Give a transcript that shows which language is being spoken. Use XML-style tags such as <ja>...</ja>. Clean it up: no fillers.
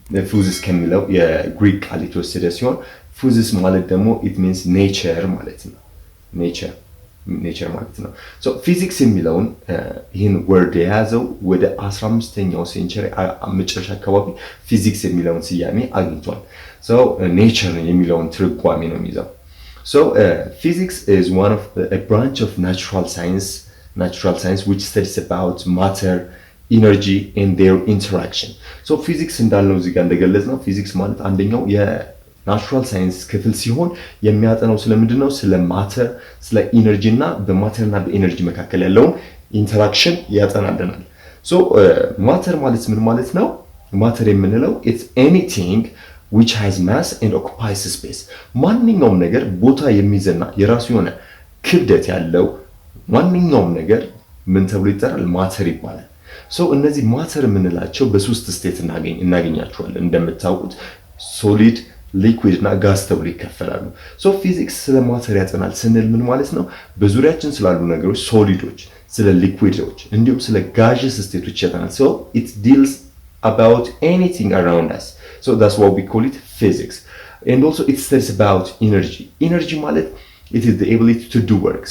<am>ፉዝስ ከሚለው የግሪክ ቃል የተወሰደ ሲሆን ፉዝስ ማለት ደግሞ</am> <en>it means nature</en> <am>ማለት ነው። nature ማለት ነው። ፊዚክስ የሚለውን ይህን ወርድ የያዘው ወደ 15ኛው ሴንቸሪ መጨረሻ አካባቢ ፊዚክስ የሚለውን ስያሜ አግኝቷል። nature የሚለውን ትርጓሜ ነው የሚይዘው።</am> <en>physics is one of a branch of natural science which studies about matter, ኢነርጂ and their interaction.</en> <am>ፊዚክስ እንዳልነው እዚህ ጋር እንደገለጽነው ፊዚክስ ማለት አንደኛው የናቹራል ሳይንስ ክፍል ሲሆን የሚያጠናው ስለምንድን ነው? ስለ ማተር፣ ስለ ኢነርጂ እና በማተር እና በኢነርጂ መካከል ያለውን ኢንተራክሽን ያጠናልናል። ማተር ማለት ምን ማለት ነው? ማተር የምንለው</am> <en>it's anything which has mass and occupies space.</en> <am>ማንኛውም ነገር ቦታ የሚይዝና የራሱ የሆነ ክብደት ያለው ማንኛውም ነገር ምን ተብሎ ይጠራል? ማተር ይባላል። እነዚህ ማተር የምንላቸው በሶስት ስቴት እናገኛቸዋለን። እንደምታውቁት ሶሊድ፣ ሊኩዊድ እና ጋዝ ተብሎ ይከፈላሉ። ፊዚክስ ስለ ማተር ያጠናል ስንል ምን ማለት ነው? በዙሪያችን ስላሉ ነገሮች ሶሊዶች፣ ስለ ሊኩዊዶች እንዲሁም ስለ ጋዥስ ስቴቶች ያጠናል።</am> <en>it deals about anything around us. That's what we call it physics. And also it studies about energy ማለት it is the ability to do work.</en>